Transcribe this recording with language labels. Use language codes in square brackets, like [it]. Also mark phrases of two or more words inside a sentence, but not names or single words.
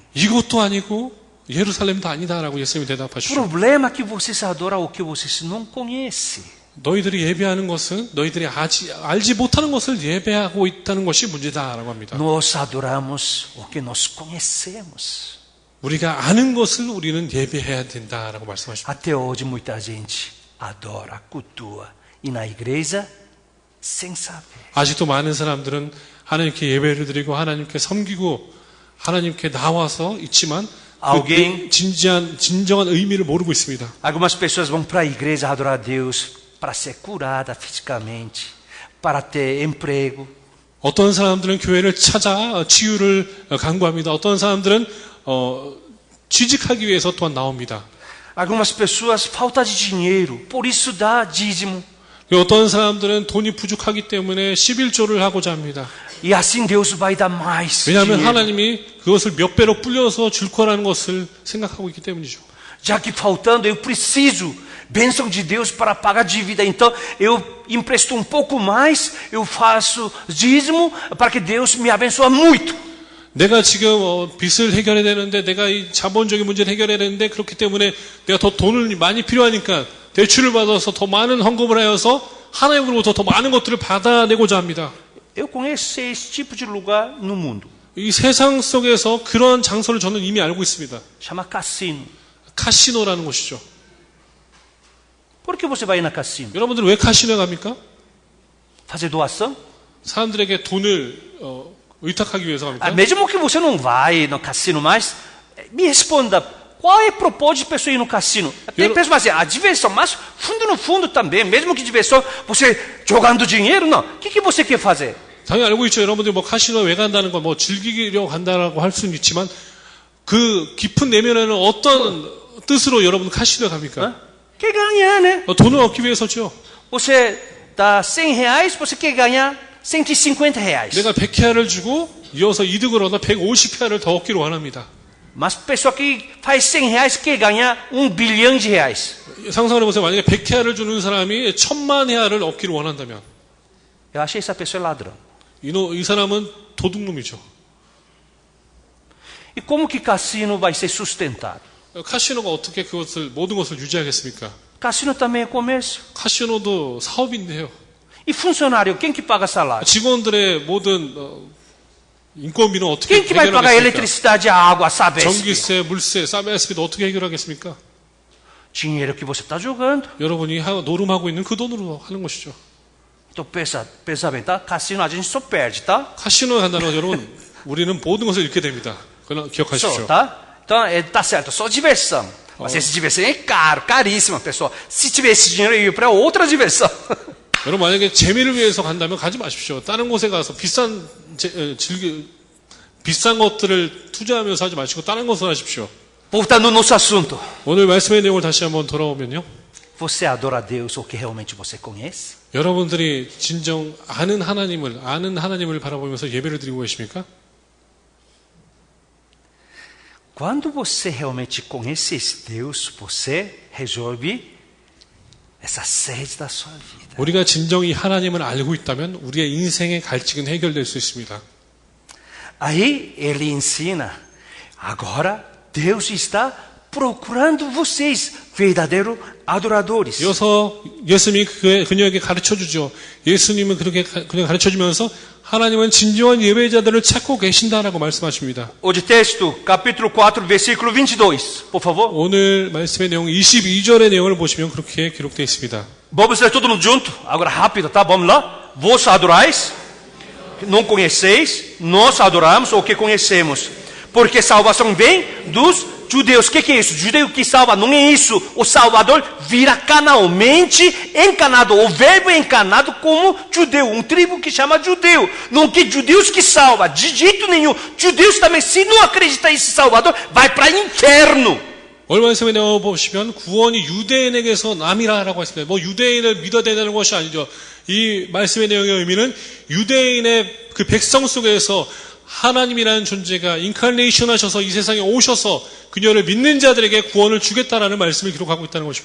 [ko] 이것도 아니고 예루살렘도 아니다라고 예수님이 대답하시죠. [pt] Problema que vocês adoram o que vocês não conhecem. [ko] 너희들이 예배하는 것은 너희들이 알지 못하는 것을 예배하고 있다는 것이 문제다라고 합니다. [pt] Nós adoramos o que nós conhecemos. [ko] 우리가 아는 것을 우리는 예배해야 된다라고 말씀하십니다. [pt] Até hoje muita gente adora, cultua e na igreja sem saber. [ko] 아직도 많은 사람들은 하나님께 예배를 드리고 하나님께 섬기고 하나님께 나와서 있지만 [pt] Alguém, [ko] 진정한 의미를 모르고 있습니다. [pt] algumas pessoas vão para a igreja adorar a Deus para ser curada fisicamente, para ter emprego. [ko] 어떤 사람들은 교회를 찾아 치유를 간구합니다. 어떤 사람들은 취직하기 위해서 또한 나옵니다. [pt] Algumas pessoas falta de dinheiro, por isso dá dízimo. [ko] 어떤 사람들은 돈이 부족하기 때문에 11조를 하고자 합니다. [pt] E assim Deus vai dar mais [ko] 왜냐하면 [pt] dinheiro. [ko] 하나님이 그것을 몇 배로 불려서 줄 거라는 것을 생각하고 있기 때문이죠. [pt] Já que faltando, eu preciso bênção de Deus para pagar dívida. Então, eu empresto um pouco mais, eu faço dízimo para que Deus me abençoe muito. [ko] 내가 지금 빚을 해결해야 되는데 내가 이 자본적인 문제를 해결해야 되는데 그렇기 때문에 내가 더 돈을 많이 필요하니까 대출을 받아서 더 많은 헌금을 하여서 하나님으로부터 더 많은 것들을 받아내고자 합니다. [pt] Eu conheço esse tipo de lugar no mundo. [ko] 이 세상 속에서 그런 장소를 저는 이미 알고 있습니다. [pt] Chama cassino. [ko] 카시노라는 곳이죠. [pt] Por que você vai na cassino? [ko] 여러분들 왜 카시노에 갑니까? [pt] Fazer doação? [ko] 사람들에게 돈을 의탁하기 위해서 갑니까? [pt] Mesmo que você não vai no cassino mais, me responda, qual é o propósito de pessoa ir no cassino? Tem pessoas assim, a diversão, mas fundo no fundo também, mesmo que diversão, você jogando dinheiro, não. O que você quer fazer? [ko] 당연히 알고 있죠. 여러분들이 뭐 카시노 왜 간다는 건 뭐 즐기려 간다라고 할 수는 있지만 그 깊은 내면에는 어떤 뜻으로 여러분 카시노에 갑니까? [pt] Quer ganhar, né? [ko] 돈을 얻기 위해서죠. [pt] Você dá R$100, você quer ganhar R$150. [ko] 내가 100회를 주고 이어서 이득을 얻어 150회를 더 얻기를 원합니다. [pt] Mas pessoa que faz R$100 quer ganhar R$1 bilhão. [ko] 상상을 해보세요. 만약에 100회를 주는 사람이 1000만 회를 얻기를 원한다면 [pt] Eu achei essa pessoa ladrão. [ko] 이 사람은 도둑놈이죠. [pt] E como que cassino vai ser sustentado? [ko] 카시노가 어떻게 그것을 모든 것을 유지하겠습니까? [pt] Cassino também é comércio. [ko] 카시노도 사업인데요. [pt] E funcionário, quem que paga salário? [ko] 직원들의 모든 인건비는 어떻게 [pt] Quem que vai pagar a [ko] 해결하겠습니까? [pt] eletricidade, a água, a Sabesp? [ko] 전기세, 물세, 사베스비도 어떻게 해결하겠습니까? [pt] Dinheiro que você está jogando. [ko] 여러분이 노름하고 있는 그 돈으로 하는 것이죠. [pt] Então pensa bem, tá? Cassino a gente só perde, tá? [ko] 카시노에 간다는 건 여러분 우리는 모든 것을 잃게 됩니다. 그러나 기억하십시오. [pt] Só, tá? Então, tá certo, só diversão. Mas essa diversão é caro, caríssima, pessoal. Se tiver esse dinheiro, eu ia para outra diversão. [ko] 여러분 만약에 재미를 위해서 간다면 가지 마십시오. 다른 곳에 가서 비싼 것들을 투자하면서 하지 마시고 다른 것을 하십시오. [pt] Voltando no nosso assunto. [ko] 오늘 말씀의 내용을 다시 한번 돌아오면요. [pt] Você adora a Deus o que realmente você conhece? [ko] 여러분들이 진정 아는 하나님을 바라보면서 예배를 드리고 계십니까? [pt] Quando você realmente conhece esse Deus, você resolve essa sede da sua vida. [ko] 우리가 진정히 하나님을 알고 있다면 우리의 인생의 갈증은 해결될 수 있습니다. [pt] Aí ele ensina, agora Deus está procurando vocês, verdadeiros adoradores. [ko] 이어서 예수님이 그녀에게 가르쳐주죠. 예수님은 그렇게 그냥 가르쳐주면서 하나님은 진정한 예배자들을 찾고 계신다라고 말씀하십니다. [pt] Hoje texto, capítulo 4, versículo 22, por favor. [ko] 오늘 말씀의 내용 22절의 내용을 보시면 그렇게 기록되어 있습니다. [pt] Vamos ler todo mundo junto? Agora rápido, tá? Vamos lá. Vós adorais, não conheceis, nós adoramos o que conhecemos. Porque salvação vem dos judeus. O que é isso? Judeu que salva, não é isso. O Salvador vira carnalmente encarnado. O verbo é encarnado como judeu. Tribo que chama judeu. Não que judeus que salva. De jeito nenhum. Judeus também, se não acreditar nesse Salvador, vai para o inferno. [ko] 오늘 말씀에 내용 보시면 구원이 유대인에게서 남이라고 했습니다. 뭐 유대인을 믿어야 된다는 것이 아니죠. 이 말씀의 내용의 의미는 유대인의 그 백성 속에서 하나님이라는 존재가 인카네이션 하셔서 이 세상에 오셔서 그녀를 믿는 자들에게 구원을 주겠다라는 말씀을 기록하고 있다는 것입니다.